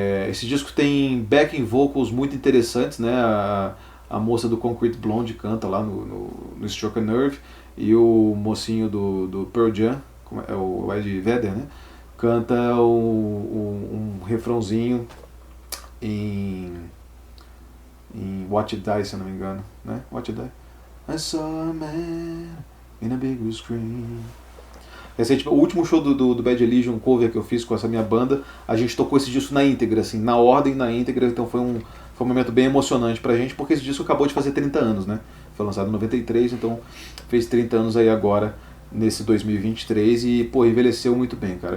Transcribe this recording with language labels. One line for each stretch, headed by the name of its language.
Portuguese: Esse disco tem backing vocals muito interessantes, né? A moça do Concrete Blonde canta lá no Struck a Nerve, e o mocinho do Pearl Jam, o Ed Vedder, né, canta um refrãozinho em Watch It Die, se eu não me engano, né?
English: Watch It Die. I saw a man in a big screen.
Portuguese: O último show do Bad Religion, cover que eu fiz com essa minha banda, a gente tocou esse disco na íntegra, assim, na ordem, na íntegra, então foi um momento bem emocionante pra gente, porque esse disco acabou de fazer 30 anos, né? Foi lançado em 93, então fez 30 anos aí agora, nesse 2023, e, pô, envelheceu muito bem, cara.